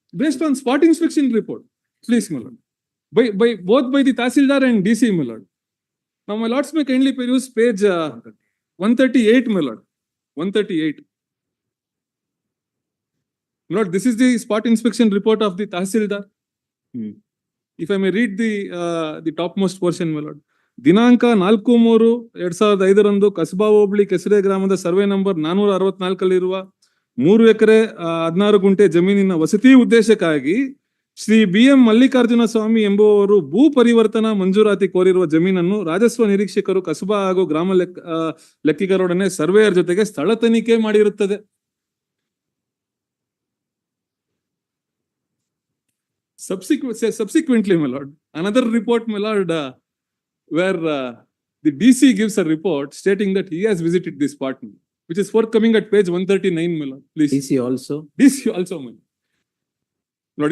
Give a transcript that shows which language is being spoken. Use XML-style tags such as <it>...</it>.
<en>Based on spot inspection report, please, my lord. By both by the Tahsildar and DC, my lord. Now, my lords may kindly peruse page 138, my lord. 138. My lord, this is the spot inspection report of the Tahsildar. If I may read the topmost portion, my lord.</en> <kn>ದಿನಾಂಕ 4/3/2005 ಕಸಬಾ ಹೋಬಳಿ ಕೆಸರೆ ಗ್ರಾಮದ survey number 464 3 ಎಕರೆ 16 ಗುಂಟೆ ಜಮೀನಿನ ವಸತಿ ಉದ್ದೇಶಕ್ಕಾಗಿ Shri BM Mallikarjuna ಸ್ವಾಮಿ ಎಂಬುವವರು ಭೂ ಪರಿವರ್ತನಾ ಮಂಜೂರಾತಿ ಕೋರಿರುವ ಜಮೀನನ್ನು ರಾಜಸ್ವ ನಿರೀಕ್ಷಕರು ಕಸಬಾ ಹಾಗೂ ಗ್ರಾಮ ಲೆಕ್ಕಿಗರೊಡನೆ ಸರ್ವೇಯರ್ ಜೊತೆಗೆ ಸ್ಥಳ ತನಿಖೆ ಮಾಡಿರುತ್ತದೆ.</kn> <en>Subsequently, my lord, another report, my lord, where the DC gives a report stating that he has visited this spot, which is forthcoming at page 139, my lord. Please. DC also. DC also, my lord.</en>